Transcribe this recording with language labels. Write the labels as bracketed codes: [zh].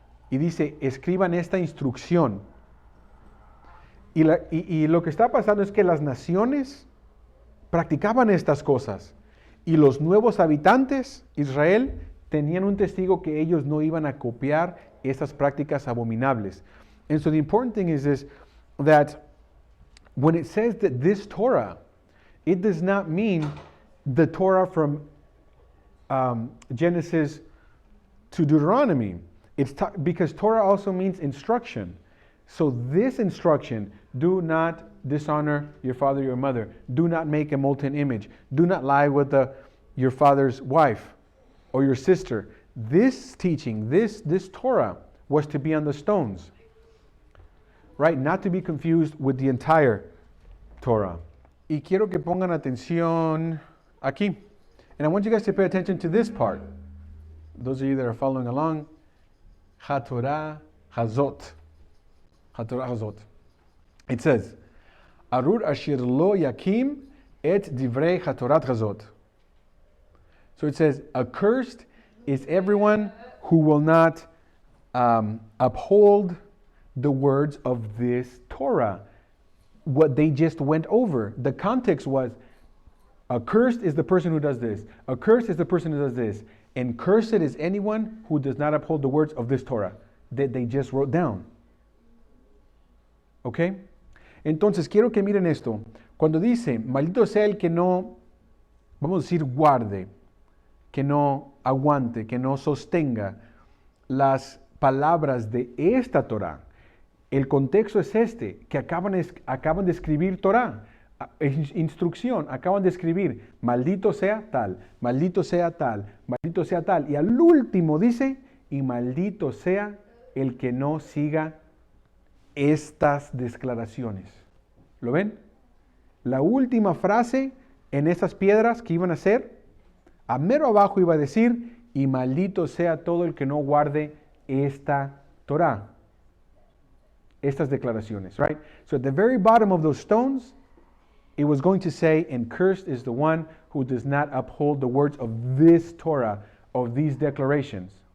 [es] Y dice, escriban esta instrucción. Y lo que está pasando es que las naciones practicaban estas cosas. Y los nuevos habitantes, Israel, tenían un testigo que ellos no iban a copiar esas prácticas abominables. [en] And so the important thing is this, that when it says that this Torah, it does not mean the Torah from Genesis to Deuteronomy. Because Torah also means instruction. So this instruction, do not dishonor your father or your mother. Do not make a molten image. Do not lie with your father's wife or your sister. This teaching, this Torah was to be on the stones. Right? Not to be confused with the entire Torah. [es] Y quiero que pongan atención aquí. [en] And I want you guys to pay attention to this part. Those of you that are following along. [he] HaTorah Hazot. HaTorah Hazot. [en] It says, [he] Arur Ashir Lo Yakim Et Divrei HaTorah Hazot. [en] So it says, accursed is everyone who will not uphold the words of this Torah. What they just went over. The context was, accursed is the person who does this. Accursed is the person who does this. And cursed is anyone who does not uphold the words of this Torah that they just wrote down. [es] ¿Ok? Entonces, quiero que miren esto. Cuando dice, maldito sea el que no, vamos a decir, guarde, que no aguante, que no sostenga las palabras de esta Torah. El contexto es este, que acaban de escribir Torah. Instrucción, acaban de escribir, maldito sea tal, maldito sea tal, maldito sea tal. Y al último dice, y maldito sea el que no siga estas declaraciones. ¿Lo ven? La última frase en esas piedras que iban a hacer, a mero abajo iba a decir, y maldito sea todo el que no guarde esta Torah. Estas declaraciones, [en] right? So at the very bottom of those stones, it was going to say, and cursed is the one who does not uphold the words of this Torah, of these declarations.